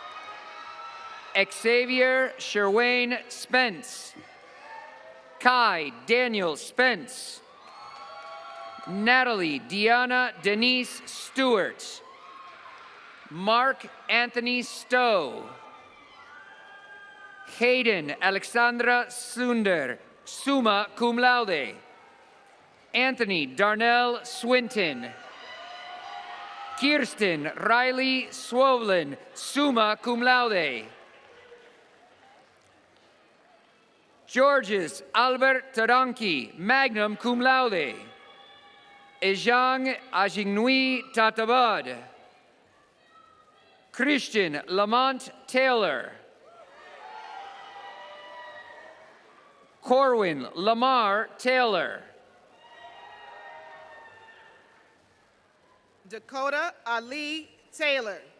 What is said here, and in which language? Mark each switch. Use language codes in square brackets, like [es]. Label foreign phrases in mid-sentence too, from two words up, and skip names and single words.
[en] Xavier Sherwayne Spence. Kai Daniel Spence. Natalie Deanna Denise Stewart. Mark Anthony Stowe. Hayden Alexandra Sunder, [la] summa cum laude. [en] Anthony Darnell Swinton. Kirsten Riley Swollen, [la] summa cum laude. [en] Georges Albert Taranki, [la] magna cum laude. [en] Ejang Ajignui Tatabad. Christian Lamont Taylor. Corwin Lamar Taylor. Dakota Ali Taylor.